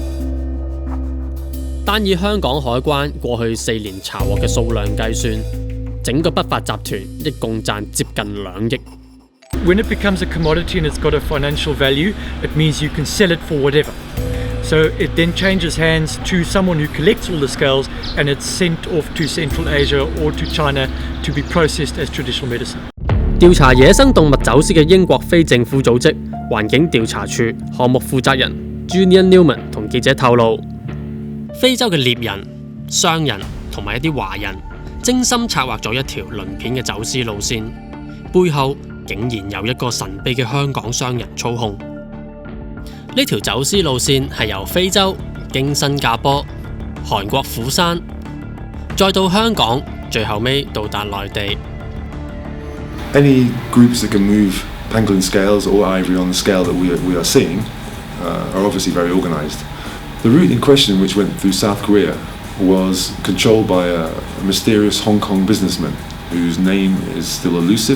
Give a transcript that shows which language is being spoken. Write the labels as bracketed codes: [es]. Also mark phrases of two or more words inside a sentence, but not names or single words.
[yue] 單以香港海關過去4年查獲嘅數量計算，整個不法集團一共賺接近2億。 [en] When it becomes a commodity and it's got a financial value, it means you can sell it for whatever. So it then changes hands to someone who collects all the scales and it's sent off to Central Asia or to China to be processed as traditional medicine. [yue] 調查野生動物走私嘅英國非政府組織環境調查處項目負責人 Julian Newman 同記者透露，非洲嘅獵人、商人同埋一啲華人精心策劃咗一條鱗片嘅走私路線，背後竟然有一個神秘嘅香港商人操控。呢條走私路線係由非洲經新加坡、韓國釜山，再到香港，最後尾到達內地。 [en] Any groups that can move pangolin scales or ivory on the scale that we are seeing are obviously very organised. The route in question, which went through South Korea, was controlled by a mysterious Hong Kong businessman whose name is still elusive.